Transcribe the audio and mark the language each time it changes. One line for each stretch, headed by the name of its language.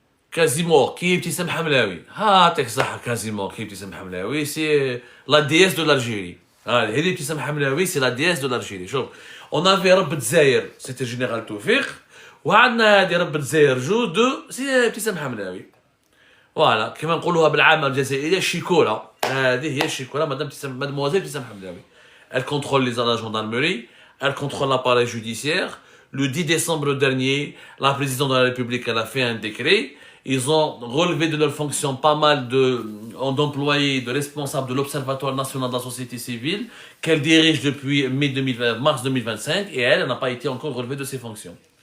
French: Quasimodo, qui est Ibtissam Hamlaoui? Ah, t'es ça, Quasimodo, qui est Ibtissam Hamlaoui? C'est la déesse de l'Algérie. Ah, Ibtissam Hamlaoui, c'est la déesse de l'Algérie. Chauffe. On avait Rabb Dzaïr, c'était Général Toufik.
Arabic: وعندنا هذه رب الجزائر جود سي ابتسام حملاوي فوالا كما نقولوها بالعامه الجزائريه الشيكولا هذه هي الشيكولا مدام مادموازيل ابتسام حملاوي.
French: Elle contrôle les agents de gendarmerie, elle contrôle l'appareil judiciaire. Le 10 décembre dernier, la présidente de la République elle a fait un décret. Ils ont relevé de leurs fonctions pas mal d'employés, de responsables de l'Observatoire national de la société civile qu'elle dirige depuis mars 2025 et elle n'a pas été encore relevée de ses fonctions.